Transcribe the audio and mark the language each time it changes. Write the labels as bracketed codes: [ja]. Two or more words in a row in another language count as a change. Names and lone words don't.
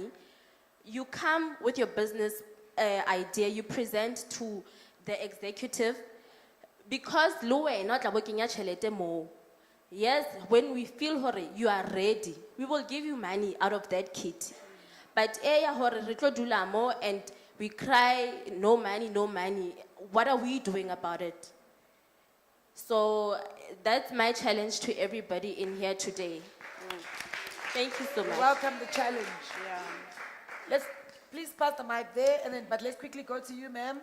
[en] You come with your business idea, you present to the executive, because not working at [st] chelete mo. [en] Yes, when we feel hore you are ready, we will give you money out of that kit. But [st] hore re tlo dula mo [en] and we cry, no money, no money. What are we doing about it? So that's my challenge to everybody in here today. Thank you so much. Welcome the challenge. Let's please pass the mic there, but let's quickly go to you, ma'am.